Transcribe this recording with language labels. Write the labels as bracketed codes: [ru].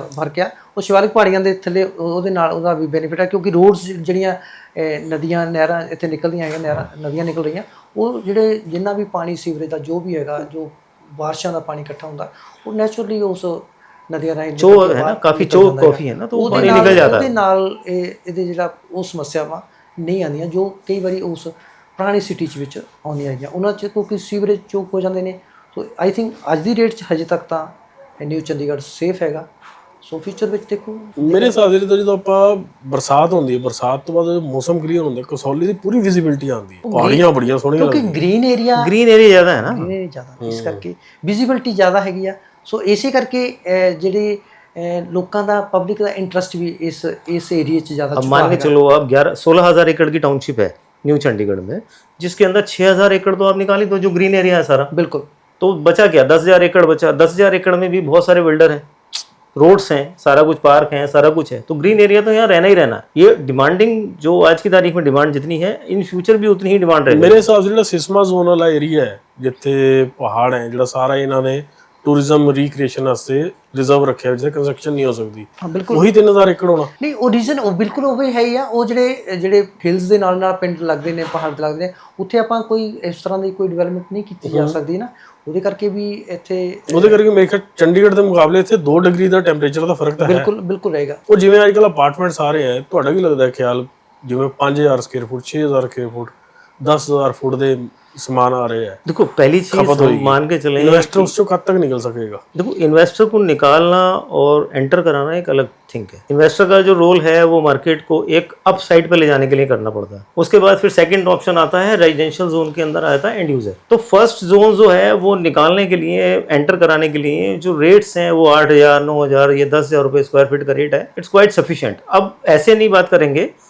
[pa] ਫਰਕ ਆ, ਉਹ ਸ਼ਿਵਾਲਿਕ ਪਹਾੜੀਆਂ ਦੇ ਥੱਲੇ ਉਹਦੇ ਨਾਲ ਉਹਦਾ ਵੀ ਬੈਨੀਫਿਟ ਹੈ ਕਿਉਂਕਿ ਰੋਡਸ ਜਿਹੜੀਆਂ ਨਦੀਆਂ ਨਹਿਰਾਂ ਇੱਥੇ ਨਿਕਲਦੀਆਂ ਹੈਗੀਆਂ, ਨਦੀਆਂ ਨਿਕਲ ਰਹੀਆਂ, ਉਹ ਜਿਹੜੇ ਜਿੰਨਾ ਵੀ ਪਾਣੀ ਸੀਵਰੇਜ ਦਾ ਜੋ ਵੀ ਹੈਗਾ, ਜੋ ਬਾਰਿਸ਼ਾਂ ਦਾ ਪਾਣੀ ਇਕੱਠਾ ਹੁੰਦਾ ਉਹ ਨੈਚੁਰਲੀ ਉਸ ਨਦੀਆਂ ਰਾਹੀਂ [hi] चो है ना, काफी चो कॉफी है ना, तो वो पानी निकल जाता है। [pa] ਉਹਦੇ ਨਾਲ ਇਹਦੇ ਜਿਹੜਾ ਉਹ ਸਮੱਸਿਆਵਾਂ ਨਹੀਂ ਆਉਂਦੀਆਂ ਜੋ ਕਈ ਵਾਰੀ ਉਸ ਪੁਰਾਣੀ ਸਿਟੀ ਵਿੱਚ ਆਉਂਦੀਆਂ ਹੈਗੀਆਂ, ਉਹਨਾਂ 'ਚ ਕਿਉਂਕਿ ਸੀਵਰੇਜ ਚੋਕ ਹੋ ਜਾਂਦੇ ਨੇ। ਸੋ ਆਈ ਥਿੰਕ ਅੱਜ ਦੀ ਡੇਟ 'ਚ ਹਜੇ ਤੱਕ ਤਾਂ ਨਿਊ ਚੰਡੀਗੜ੍ਹ ਸੇਫ ਹੈਗਾ। ਸੋ ਫਿਊਚਰ ਵਿੱਚ ਦੇਖੋ, ਮੇਰੇ ਹਿਸਾਬ ਨਾਲ ਜਦੋਂ ਆਪਾਂ ਬਰਸਾਤ ਹੁੰਦੀ ਹੈ, ਬਰਸਾਤ ਤੋਂ ਬਾਅਦ ਮੌਸਮ ਕਲੀਅਰ ਹੁੰਦਾ, ਕਸੌਲੀ ਦੀ ਪੂਰੀ ਵਿਜ਼ਿਬਿਲਟੀ ਆਉਂਦੀ ਹੈ, ਪਹਾੜੀਆਂ ਬੜੀਆਂ ਸੋਹਣੀਆਂ ਕਿਉਂਕਿ ਗ੍ਰੀਨ ਏਰੀਆ [hi] ज़्यादा है ना, [pa] ਜ਼ਿਆਦਾ, ਇਸ ਕਰਕੇ ਵਿਜ਼ਿਬਿਲਟੀ ਜ਼ਿਆਦਾ ਹੈਗੀ ਆ। ਸੋ ਇਸੇ ਕਰਕੇ ਜਿਹੜੇ ਲੋਕਾਂ ਦਾ ਪਬਲਿਕ ਦਾ ਇੰਟਰਸਟ ਵੀ ਇਸ ਏਰੀਏ 'ਚ ਜ਼ਿਆਦਾ [hi] अब मान के चलो आप 16,000 एकड़ की टाउनशिप है न्यू चंडीगढ़ में, जिसके अंदर 6,000 एकड़ तो आप निकाल ही दो जो ग्रीन एरिया है सारा, बिल्कुल। तो बचा क्या, 10,000 एकड़ बचा। 10,000 एकड़ में भी बहुत सारे बिल्डर हैं, रोड्स हैं, सारा कुछ पार्क हैं, सारा कुछ है, तो ग्रीन एरिया तो यहाँ रहना ही रहना है। ये डिमांडिंग जो आज की तारीख में डिमांड जितनी है, इन फ्यूचर भी उतनी ही डिमांड रहेगी। [pa] ਮੇਰੇ ਹਿਸਾਬ ਨਾਲ ਜਿਹੜਾ ਸਿਸਮਾ ਜ਼ੋਨ ਵਾਲਾ ਏਰੀਆ ਹੈ ਜਿੱਥੇ ਪਹਾੜ ਹੈ, ਜਿਹੜਾ ਸਾਰਾ ਇਹਨਾਂ ਨੇ ਟੂਰਿਜ਼ਮ ਰੀਕ੍ਰੀਏਸ਼ਨ ਵਾਸਤੇ ਰਿਜ਼ਰਵ ਰੱਖਿਆ ਜਿੱਥੇ ਕੰਸਟਰਕਸ਼ਨ ਨਹੀਂ ਹੋ ਸਕਦੀ, ਹਾਂ ਬਿਲਕੁਲ ਉਹੀ 3000 ਏਕੜ ਹੋਣਾ। ਨਹੀਂ, ਉਹ ਰੀਜ਼ਨ ਉਹ ਬਿਲਕੁਲ ਉਹ ਹੈ ਹੀ ਆ। ਉਹ ਜਿਹੜੇ ਹਿਲਸ ਦੇ ਨਾਲ ਪਿੰਡ ਲੱਗਦੇ ਨੇ, ਪਹਾੜ ਲੱਗਦੇ ਨੇ, ਉੱਥੇ ਆਪਾਂ ਕੋਈ ਇਸ ਤਰ੍ਹਾਂ ਦੀ ਕੋਈ ਡਿਵੈਲਪਮੈਂਟ ਨਹੀਂ ਕੀਤੀ ਜਾ ਸਕਦੀ ਨਾ, ਉਹਦੇ ਕਰਕੇ ਵੀ ਇੱਥੇ ਉਹਦੇ ਕਰਕੇ ਮੇਰੇ ਖਿਆਲ ਚੰਡੀਗੜ੍ਹ ਦੇ ਮੁਕਾਬਲੇ ਇੱਥੇ 2 ਡਿਗਰੀ ਦਾ ਟੈਂਪਰੇਚਰ ਦਾ ਫਰਕ ਤਾਂ ਹੈ। ਬਿਲਕੁਲ ਰਹੇਗਾ। ਉਹ ਜਿਵੇਂ ਅੱਜ ਕੱਲ੍ਹ ਅਪਾਰਟਮੈਂਟਸ ਆ ਰਹੇ ਹੈ, ਤੁਹਾਡਾ ਕੀ ਲੱਗਦਾ ਖਿਆਲ, ਜਿਵੇਂ 5000 ਸਕੁਅਰ ਫੁੱਟ, 6000 ਸਕੁਅਰ ਫੁੱਟ, 10,000 ਫੁੱਟ ਦੇ [hi] समान आ रहे हैं, देखो पहली चीज मान के चले, इन्वेस्टर उससे कब तक निकल सकेगा। देखो इन्वेस्टर को निकालना और एंटर कराना एक अलग थिंग है। इन्वेस्टर का जो रोल है वो मार्केट को एक अप साइड पे ले जाने के लिए करना पड़ता है। उसके बाद फिर सेकंड ऑप्शन आता है रेजिडेंशियल जोन के अंदर आता है एंड यूजर। तो फर्स्ट जोन जो है वो निकालने के लिए, एंटर कराने के लिए जो रेट्स हैं वो 8,000 9,000 ये 10,000 रुपये स्क्वायर फीट का रेट है। [en] It's quite sufficient. [hi] अब ऐसे नहीं बात करेंगे